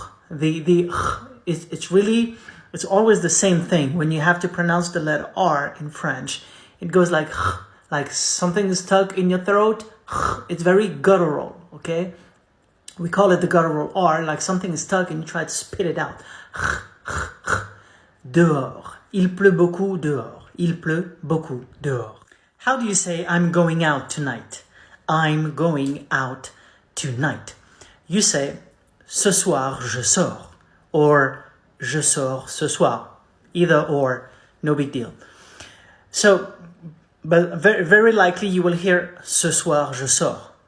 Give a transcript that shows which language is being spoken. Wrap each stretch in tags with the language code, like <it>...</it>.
<en>It's always the same thing. When you have to pronounce the letter R in French, it goes like something is stuck in your throat. It's very guttural, okay? We call it the guttural R, like something is stuck and you try to spit it out.</en> <fr>Dehors. Il pleut beaucoup dehors. Il pleut beaucoup dehors.</fr> <en>How do you say I'm going out tonight? I'm going out tonight. You say</en> <fr>ce soir je sors</fr> <en>or</en> <fr>je sors ce soir.</fr> <en>Either or, no big deal. So, but very, very likely you will hear</en> <fr>ce soir je sors.</fr>